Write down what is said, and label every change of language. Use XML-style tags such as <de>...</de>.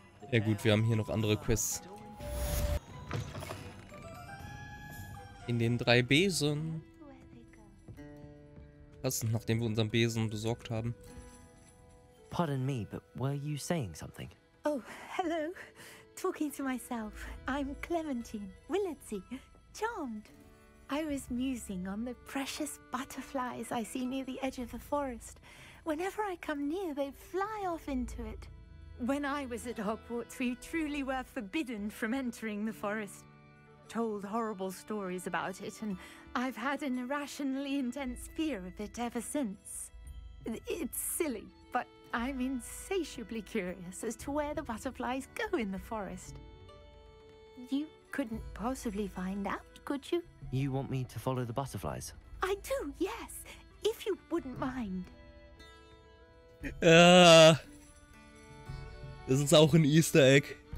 <de>Ja gut, wir haben hier noch andere Quests. In den 3 Besen. Passend, nachdem wir unseren Besen besorgt haben.</de> <en>Pardon me, but were you saying something? Oh, hello. Talking to myself. I'm Clementine, Willetsy, charmed. I was musing on the precious butterflies I see near the edge of the forest. Whenever I come near, they fly off into it. When I was at Hogwarts, we truly were forbidden from entering the forest. Told horrible stories about it, and I've had an irrationally intense fear of it ever since. It's silly, but I'm insatiably curious as to where the butterflies go in the forest. You couldn't possibly find out, could you? You want me to follow the butterflies? I do, yes, if you wouldn't mind.</en> <de>Das ist auch ein Easter Egg.</de>